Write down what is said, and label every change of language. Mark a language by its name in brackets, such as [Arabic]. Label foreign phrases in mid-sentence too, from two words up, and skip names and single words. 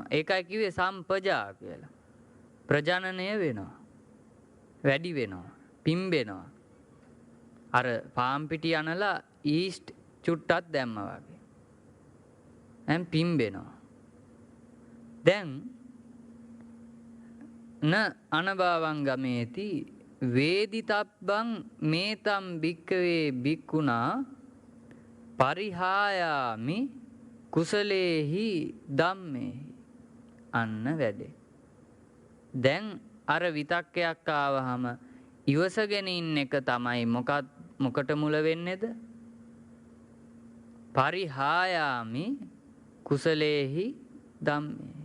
[Sinhala] ඒකයි කිව්වේ සම්පජා කියලා. ප්‍රජනනය වෙනවා. වැඩි වෙනවා. පිම්බෙනවා. අර පාම් පිටි අනලා ඊස්ට් චුට්ටක් දැම්මා වගේ. දැන් පිම්බෙනවා. [Pali] දැන් න අනභවං ගමේති වේදිතබ්බං මේතම් භික්කවේ භික්ඛුනා පරිහායාමි කුසලේහි ධම්මේහි. [Sinhala] අන්න වැඩේ. දැන් අර විතක්කයක් ආවහම ඉවසගෙන ඉන්න එක තමයි මොකට මුල වෙන්නේද? [Pali] පරිහායාමි කුසලේහි ධම්මේහි.